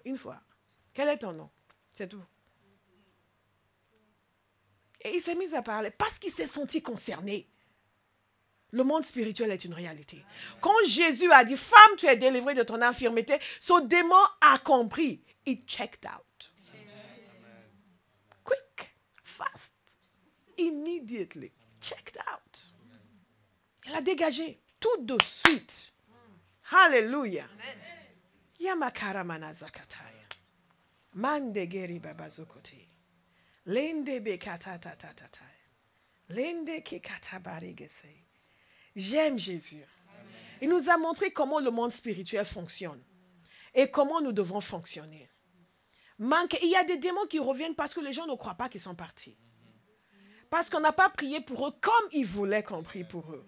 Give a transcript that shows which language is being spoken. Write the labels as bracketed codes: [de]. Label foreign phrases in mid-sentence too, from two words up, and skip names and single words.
[fr] Une fois. Quel est ton nom? C'est tout. Et il s'est mis à parler parce qu'il s'est senti concerné. Le monde spirituel est une réalité. Quand Jésus a dit, femme, tu es délivrée de ton infirmité, son démon a compris. [en] It checked out. Quick, fast, immediately, checked out. [fr] Elle a dégagé tout de suite. Alléluia. Yamakara manazakataya. Mande geri babazokote. Lende bekata tatatata. Lende kekatabari gesei. J'aime Jésus. Il nous a montré comment le monde spirituel fonctionne et comment nous devons fonctionner. Il y a des démons qui reviennent parce que les gens ne croient pas qu'ils sont partis. Parce qu'on n'a pas prié pour eux comme ils voulaient qu'on prie pour eux.